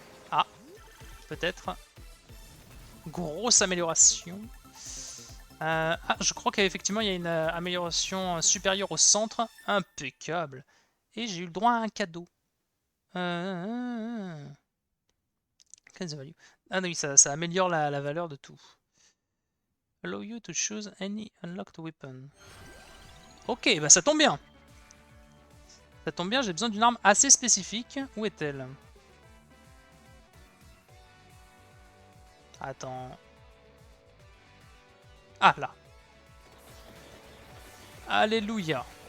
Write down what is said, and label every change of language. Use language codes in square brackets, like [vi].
[fr] Ah, peut-être. Grosse amélioration. Ah, je crois qu'effectivement, il y a une amélioration supérieure au centre. Impeccable. Et j'ai eu le droit à un cadeau. Ah oui, ça améliore la valeur de tout. [en] Allow you to choose any unlocked weapon. [fr] Ok, bah ça tombe bien. Ça tombe bien, j'ai besoin d'une arme assez spécifique. Où est-elle? Attends. Ah, là. Alléluia.